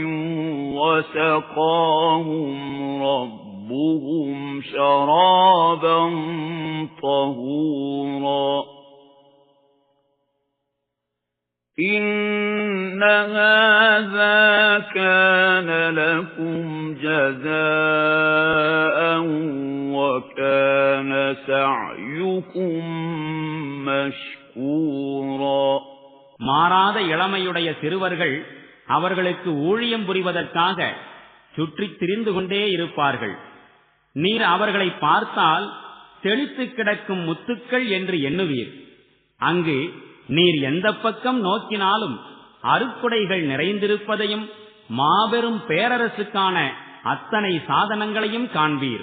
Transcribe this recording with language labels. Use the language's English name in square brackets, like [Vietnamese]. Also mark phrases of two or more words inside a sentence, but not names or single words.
[Arabic] وَسَقَاهُمْ رَبُّهُمْ شَرَابًا طَهُورًا إِنَّ هَذَا كَانَ لَكُمْ جَزَاءً وَكَانَ سَعْيُكُمْ مَشْكُورًا. [Tamil] மாறாத இளமையுடைய சிறுவர்கள் அவர்களுக்கு ஊழியம் புரிவதற்காக சுற்றித் திரிந்து கொண்டே இருப்பார்கள். நீர் அவர்களை பார்த்தால் செழித்து கிடக்கும் முத்துக்கள் என்று எண்ணுவீர். அங்கு நீர் எந்த பக்கம் நோக்கினாலும் அருக்குடைகள் நிறைந்திருப்பதையும் மாபெரும் பேரரசுக்கான அத்தனை சாதனங்களையும் காண்பீர்.